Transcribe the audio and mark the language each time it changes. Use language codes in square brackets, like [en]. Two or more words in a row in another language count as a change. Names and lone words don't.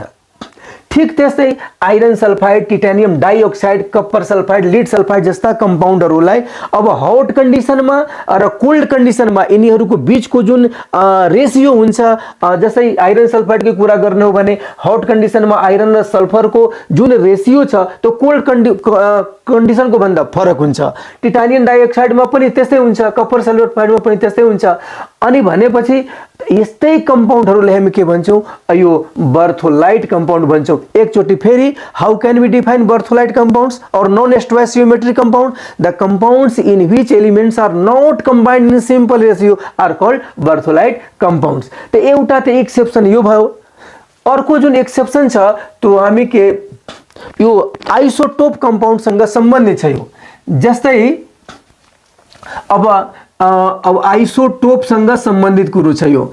[ne] ठीक त्यस्तै [en] iron sulfide, titanium dioxide, copper sulfide, lead sulfide [ne] जस्ता कम्पाउन्डहरुलाई अब [en] hot conditionमा [ne] र [en] cold conditionमा [ne] यिनीहरुको बीचको जुन रेशियो हुन्छ, जस्तै [en] iron sulfideको [ne] कुरा गर्ने हो भने [en] hot conditionमा [ne] आइरन र सल्फरको जुन रेशियो छ त्यो [en] cold conditionको [ne] भन्दा फरक हुन्छ। [en] titanium dioxideमा [ne] पनि त्यस्तै हुन्छ, [en] copper sulfideमा [ne] पनि त्यस्तै हुन्छ। अनि भनेपछि यस्तै कम्पाउन्डहरुलाई हामी के भन्छौं, यो [en] Berthollide compound [ne] भन्छौं। एकचोटी फेरि, [en] how can we define Berthollide compounds और non stoichiometric compound, the compounds in which elements are not combined in simple ratio are called Berthollide compounds। [ne] त एउटा त एक्सेप्सन यो भयो। अर्को जुन एक्सेप्सन छ त्यो हामी के यो [en] isotope compoundसँग [ne] सम्बन्धित छ। यो जस्तै अब आइसोटोपसँग सम्बन्धित कुरो छ यो।